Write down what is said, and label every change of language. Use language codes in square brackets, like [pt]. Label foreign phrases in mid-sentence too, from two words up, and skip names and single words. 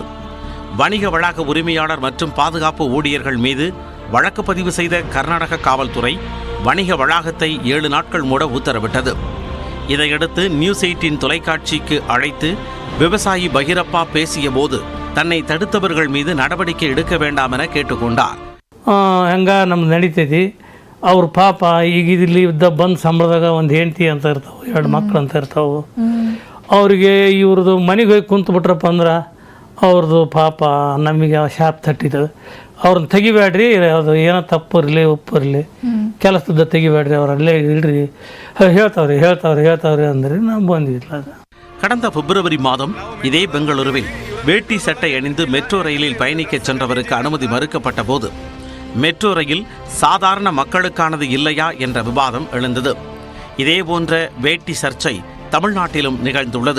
[ta] வணிக வளாக உரிமையாளர் மற்றும் பாதுகாப்பு ஊழியர்கள் மீது வழக்கு பதிவு செய்த கர்நாடக காவல்துறை வணிக வளாகத்தை 7 நாட்கள் மூட உத்தரவிட்டது. இதையடுத்து நியூஸ் 18 தொலைக்காட்சிக்கு அழைத்து விவசாயி பகிரப்பா பேசிய போது தன்னை தடுத்தவர்கள் மீது நடவடிக்கை எடுக்க வேண்டாம் என கேட்டுக்கொண்டார். [kn] ಹಂಗ ನಮ್ದು ನಡೀತೈತಿ. ಅವ್ರ ಪಾಪ ಈಗ ಇಲ್ಲಿ ಬಂದು ಸಂಬಳದಾಗ ಒಂದು ಹೆಂಡತಿ ಅಂತ ಇರ್ತಾವೆ, 2 ಮಕ್ಕಳು ಅಂತ ಇರ್ತಾವೆ. ಅವ್ರಿಗೆ ಇವ್ರದ್ದು ಮನೆಗೆ ಹೋಗಿ ಕುಂತು ಬಿಟ್ರಪ್ಪ ಅಂದ್ರೆ ಅವ್ರದ್ದು ಪಾಪ ನಮಗೆ ಶಾಪ್ ತಟ್ಟಿತದೆ. ಅವ್ರನ್ನ ತೆಗಿಬೇಡ್ರಿ, ಅದು ಏನೋ ತಪ್ಪು ಇರಲಿ ಉಪ್ಪು ಇರಲಿ ಕೆಲಸದ ತೆಗಿಬೇಡ್ರಿ, ಅವರಲ್ಲೇ ಇಡ್ರಿ ಹೇಳ್ತಾವ್ರಿ ಅಂದ್ರೆ ನಾವು ಬಂದಿಲ್ಲ. [ta] கடந்த பிப்ரவரி மாதம் இதே பெங்களூருவில் வேட்டி சட்டை அணிந்து மெட்ரோ ரயிலில் பயணிக்க சென்றவருக்கு அனுமதி மறுக்கப்பட்ட போது மெட்ரோ ரயில் சாதாரண மக்களுக்கானது இல்லையா என்ற விவாதம் எழுந்தது. இதேபோன்ற வேட்டி சர்ச்சை தமிழ்நாட்டிலும் நிகழ்ந்துள்ளது.